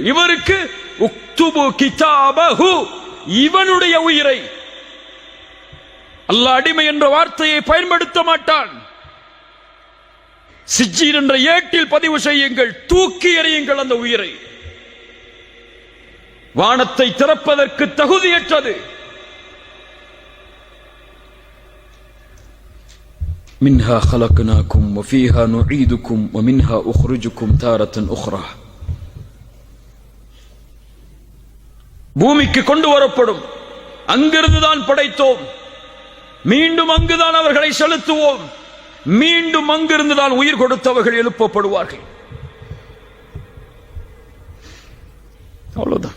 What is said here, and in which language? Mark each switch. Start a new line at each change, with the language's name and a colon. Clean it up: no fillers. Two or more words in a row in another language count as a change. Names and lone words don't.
Tamil: இவருக்கு
Arabic: اكتبوا كتابه,
Tamil: இவனுடைய உயிரை. அல்லாஹ் அடிமை என்ற வார்த்தையை பயன்படுத்த மாட்டான். சிஜ்ஜீன் என்ற ஏட்டில் பதிவு செய்யுங்கள், தூக்கி எறியுங்கள் அந்த உயிரை. வானத்தை திறப்பதற்கு தகுதியற்றது.
Arabic: மின்ஹா خلقناكم وفيها نعيدكم ومنها أخرجكم تارة أخرى.
Tamil: பூமிக்கு கொண்டு வரப்படும், அங்கிருந்துதான் படைத்தோம், மீண்டும் அங்குதான் அவர்களை செலுத்துவோம், மீண்டும் அங்கிருந்துதான் உயிர் கொடுத்தவர்கள் எழுப்பப்படுவார்கள். அவ்வளவுதான்.